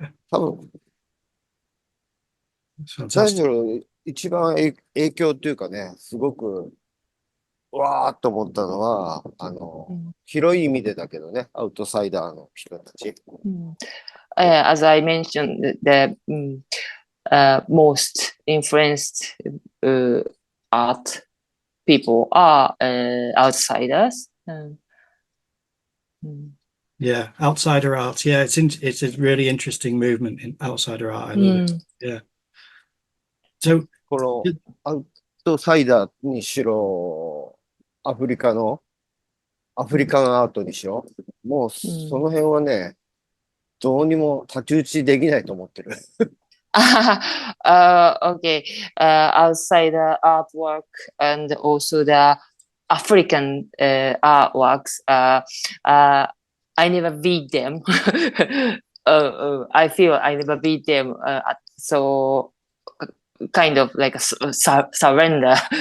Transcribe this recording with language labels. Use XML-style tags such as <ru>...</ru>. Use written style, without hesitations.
<ja>多分、最初の一番影響っていうかね、すごく、わーっと思ったのは、広い意味でだけどね、アウトサイダーの人たち。</ja> <en>As I mentioned, the most influenced art people are outsiders. Yeah, outsider art. Yeah, it's a really interesting movement in outsider art. I love it. Yeah. So</en> <ja>このアウトサイダーにしろ、アフリカンアートにしろ、もうその辺はね、どうにも太刀打ちできないと思ってる。</ja> <en>Okay. Outside the artwork and also the African artworks, I never beat them. I feel I never beat them. So kind of like a surrender.</en>